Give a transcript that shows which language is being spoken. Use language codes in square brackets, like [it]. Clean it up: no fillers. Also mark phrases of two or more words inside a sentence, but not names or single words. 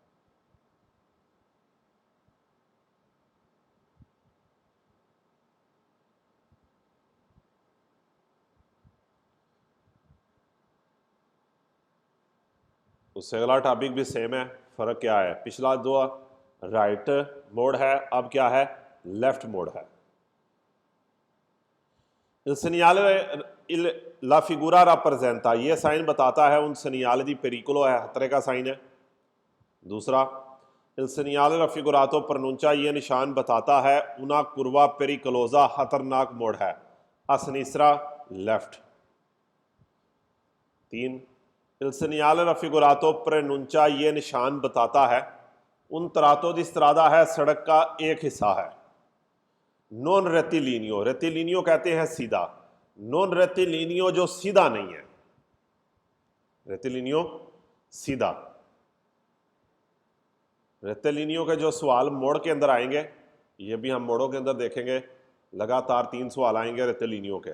[hi] उससे अगला टॉपिक भी सेम है, फर्क क्या है? पिछला दो राइट मोड है, अब क्या है? लेफ्ट मोड है। [it] Il segnale la figura rappresenta, [hi] ये साइन बताता है [it] un segnale di pericolo [hi] है, खतरे का साइन है। दूसरा, [it] il segnale raffigurato pronuncia, [hi] ये निशान बताता है [it] una curva pericolosa, [hi] खतरनाक मोड़ है, [it] a sinistra लेफ्ट। 3 il segnale raffigurato pronuncia, [hi] ये निशान बताता है [it] un tratto di strada [hi] है, सड़क का एक हिस्सा है। [it] non rettilineo, [hi] रेतिलिनियो कहते हैं सीधा, [it] non rettilineo [hi] जो सीधा नहीं है, रेतिलिनियो सीधा। रेतिलिनियो के जो सवाल मोड़ के अंदर आएंगे, ये भी हम मोड़ों के अंदर देखेंगे, लगातार 3 सवाल आएंगे रेतिलिनियो के।